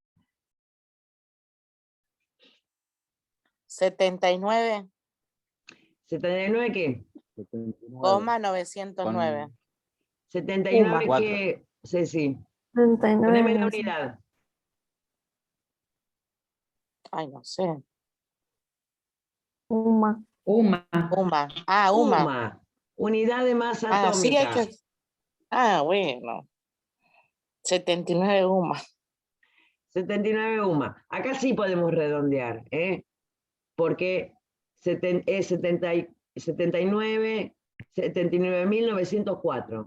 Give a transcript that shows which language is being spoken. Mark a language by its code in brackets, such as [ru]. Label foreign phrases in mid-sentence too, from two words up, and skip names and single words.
[es] 79,909. ¿79 qué? 909. 79 Cuatro. qué, Ceci. 39. Poneme la no sé. unidad. Ay, no sé. UMA. UMA. UMA. Ah, UMA. UMA. Unidad de masa Ah, sí hay atómica. que. Ah, bueno. 79 UMA. 79 UMA. Acá sí podemos redondear, porque es 79.904.